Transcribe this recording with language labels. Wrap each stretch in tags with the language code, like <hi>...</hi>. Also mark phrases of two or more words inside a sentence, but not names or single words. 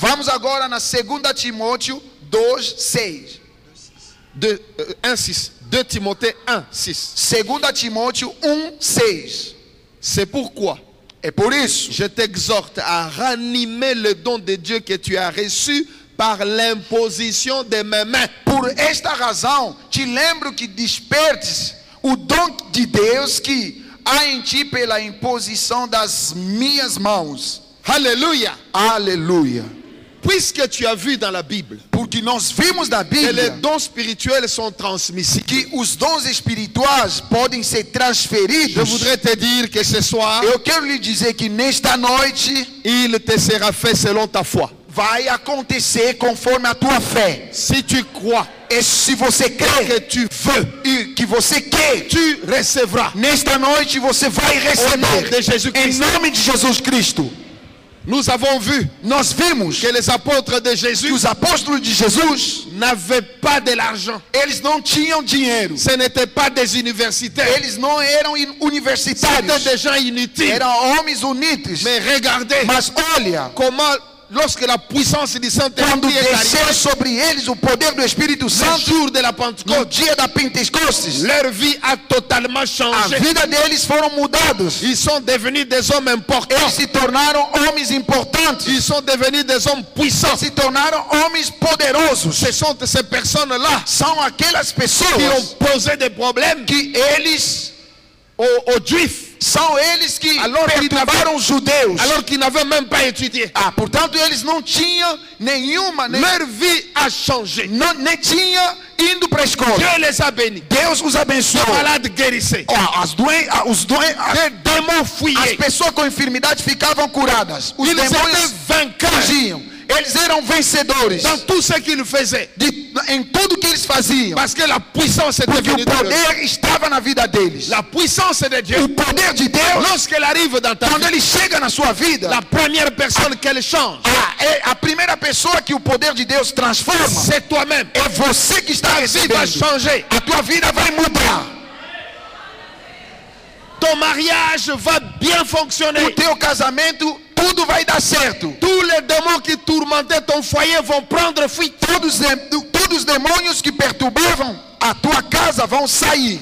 <pt>Vamos agora na 2 Timóteo 2,6.</pt> <fr>1,6. 2 Timothée 1,6.</fr> <pt>2 Timóteo 1,6.</pt> <fr>C'est pourquoi</fr> <pt>É por isso</pt> <fr>je t'exhorte à ranimer le don de Dieu que tu as reçu par l'imposition de mes mains.</fr> <pt>Por esta razão, te lembro que despertes o dom de Deus que há em ti pela imposição das minhas mãos.</pt> <fr>Alléluia.</fr> <pt>Aleluia.</pt> <fr>Puisque tu as vu dans la Bible</fr> <pt>Porque nós vimos na</pt> <fr>que les</fr> <pt>Bíblia</pt> <fr>dons spirituels sont transmissibles,</fr> <pt>que os dons espirituais podem ser</pt> <fr>je</fr> <pt>transferidos.</pt> <fr>voudrais te dire que ce soir,</fr> <pt>Eu quero lhe dizer que nesta noite</pt> <fr>il te sera fait selon ta foi.</fr> <pt>vai acontecer conforme a tua fé.</pt> <fr>Si tu crois</fr> <pt>E se você crê</pt> <fr>que tu veux,</fr> <pt>e que você quer,</pt> <fr>tu recevras.</fr> <pt>nesta noite você vai</pt> <fr>Au nom</fr> <pt>receber.</pt> <fr>de Jesus</fr> <pt>Em</pt> <fr>Christ.</fr> <pt>nome de Jesus Cristo.</pt> <fr>Nous avons vu</fr> <pt>Nós vimos</pt> <fr>que les apôtres de</fr> <pt>que</pt> <fr>Jésus</fr> <pt>os apóstolos de Jesus,</pt> <fr>n'avaient pas de l'argent.</fr> <pt>eles não tinham dinheiro.</pt> <fr>Ce n'étaient pas des universitaires.</fr> <pt>Eles não eram</pt> <fr>C'était</fr> <pt>universitários.</pt> <fr>des gens inutiles.</fr> <pt>Eram homens unidos.</pt> <fr>Mais regardez</fr> <pt>Mas olha,</pt> <fr>comment, lorsque la puissance du</fr> <pt>quando</pt> <fr>Saint-Esprit est</fr> <pt>desceu</pt> <fr>arrivée,</fr> <pt>sobre eles o poder do Espírito</pt> <fr>le</fr> <pt>Santo,</pt> <fr>jour de la</fr> <pt>no</pt> <fr>Pentecôte,</fr> <pt>dia da Pentecostes,</pt> <fr>leur vie a totalement</fr> <pt>a</pt> <fr>changé.</fr> <pt>vida deles foram mudados.</pt> <fr>Ils sont devenus des hommes importants.</fr> <pt>Eles se tornaram homens importantes.</pt> <fr>Ils sont devenus des hommes puissants.</fr> <pt>Se tornaram homens poderosos.</pt> <fr>Ce sont ces personnes-là</fr> <pt>São aquelas</pt> <fr>qui</fr> <pt>pessoas</pt> <fr>ont posé des problèmes</fr> <pt>que eles</pt> <fr>aux Juifs</fr> <pt>são eles que</pt> <fr>Alors que</fr> <pt>perturbaram os judeus.</pt> <fr>alors qu'ils n'avaient même pas étudié.</fr> <pt>Portanto, eles não tinham nenhuma,</pt> <fr>Leur vie a changé.</fr> <pt>nem tinha indo para a escola.</pt> <fr>Dieu les a bénis.</fr> <pt>Deus os abençoou.</pt> <fr>Les malades guérissaient.</fr> <pt>Os</pt> <fr>Les démons</fr> <pt>as</pt> <fr>fuyaient.</fr> <pt>pessoas com enfermidade ficavam curadas. Os</pt> <fr>Ils étaient</fr> <pt>demônios</pt> <fr>vainqueurs</fr> <pt>fugiam. Eles eram vencedores</pt> <fr>dans tout ce qu'ils faisaient.</fr> <pt>em tudo que eles faziam.</pt> <fr>Parce que la puissance était</fr> <pt>Porque</pt> <fr>venue</fr> <pt>o</pt> <fr>de Dieu.</fr> <pt>poder estava na vida deles.</pt> <fr>La puissance de Dieu,</fr> <pt>O poder de Deus,</pt> <fr>lorsqu'elle arrive dans ta</fr> <pt>quando</pt> <fr>vie,</fr> <pt>ele chega na sua vida,</pt> <fr>la première personne qu'elle change,</fr> <pt>a primeira pessoa que o poder de Deus transforma</pt> <fr>c'est toi-même.</fr> <pt>é você que está</pt> <fr>Ta vie va</fr> <pt>recebendo.</pt> <fr>changer.</fr> <pt>A tua vida vai mudar.</pt> <fr>Ton mariage va bien fonctionner.</fr> <pt>O teu casamento, tudo vai dar certo.</pt> <fr>Tous les démons qui tourmentaient ton foyer vont prendre fuite.</fr> <pt>Todos os demônios que perturbavam a tua casa vão sair.</pt>